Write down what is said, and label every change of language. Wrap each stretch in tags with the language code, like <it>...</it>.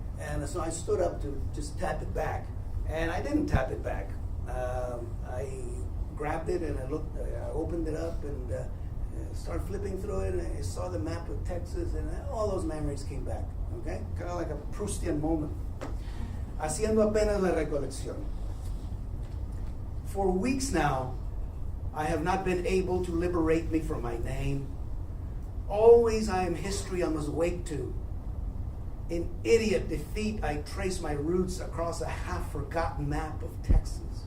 <en>And so I stood up to just tap it back, and I didn't tap it back. I grabbed it and I opened it up and started flipping through it, and I saw the map of Texas, and all those memories came back. Okay, kind of like a Proustian moment.</en> <es>Haciendo apenas la recolección.</es> <en>For weeks now, I have not been able to liberate me from my name. Always I am history I must wake to. In idiot defeat, I trace my roots across a half-forgotten map of Texas.</en>